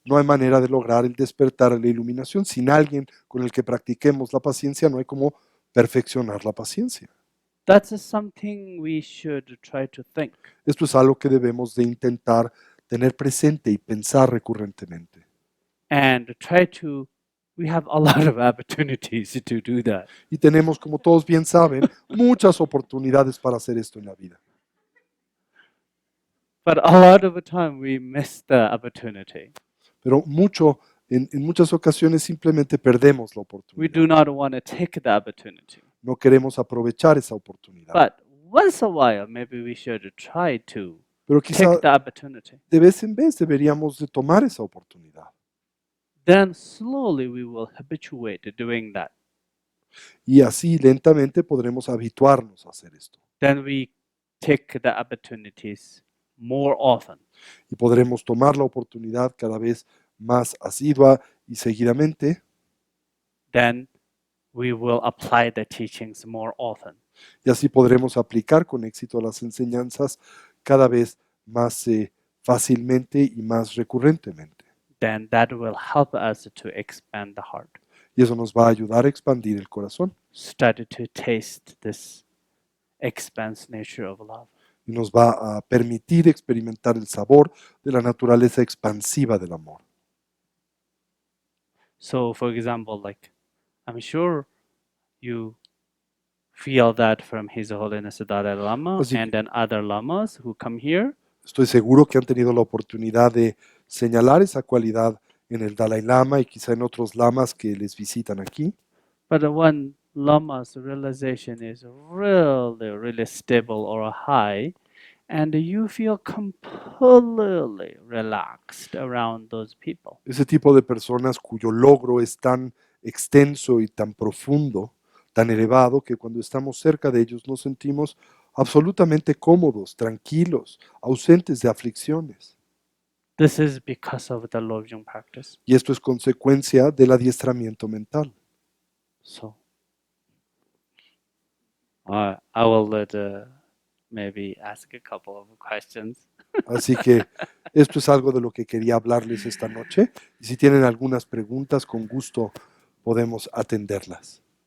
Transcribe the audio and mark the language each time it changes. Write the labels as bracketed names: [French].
[Spanish] no hay manera de lograr el despertar a la iluminación. Sin alguien con el que practiquemos la paciencia, no hay cómo perfeccionar la paciencia. [English] That's something we should try to think. [Spanish] Esto es algo que debemos de intentar tener presente y pensar recurrentemente. [English] And we have a lot of opportunities to do that. [Spanish] Y tenemos, como todos bien saben, muchas oportunidades para hacer esto en la vida. [English] But a lot of the time we miss the opportunity. [Spanish] Pero en muchas ocasiones simplemente perdemos la [English] We [Spanish] oportunidad. [English] do not want to take the opportunity. [Spanish] No queremos aprovechar esa oportunidad. [English] But once a while, maybe we should try to [Spanish] Pero [English] take [Spanish] quizá [English] the opportunity. [Spanish] de vez en vez deberíamos de tomar esa oportunidad. [English] Then slowly we will habituate doing that. [Spanish] Y así lentamente podremos habituarnos a hacer esto. [English] Then we take the opportunities more often. [Spanish] Y podremos tomar la oportunidad cada vez más asidua y seguidamente. [English] Then we will apply the teachings more often. [Spanish] Y así podremos aplicar con éxito las enseñanzas cada vez más fácilmente y más recurrentemente. [English] Then that will help us to expand the heart. [Spanish] Y eso nos va a ayudar a expandir el corazón [English] Start to taste this expanse nature of love. [Spanish] y nos va a permitir experimentar el sabor de la naturaleza expansiva del amor. [English] So, for example, like I'm sure you feel that from His Holiness the Dalai Lama [Spanish] Así que- [English] and then other lamas who come here. [Spanish] Estoy seguro que han tenido la oportunidad de señalar esa cualidad en el Dalai Lama y quizá en otros lamas que les visitan aquí. [English] But when lama's realization is really stable or high, and you feel completely relaxed around those people. [Spanish] Ese tipo de personas cuyo logro es tan extenso y tan profundo, tan elevado, que cuando estamos cerca de ellos nos sentimos absolutamente cómodos, tranquilos, ausentes de aflicciones. [English] This is because of the Lojong practice. [Spanish] Y esto es consecuencia del adiestramiento mental. [English] So, I will maybe ask a couple of questions. [Spanish] Así que esto es algo de lo que quería hablarles esta noche. Y si tienen algunas preguntas, con gusto podemos atenderlas.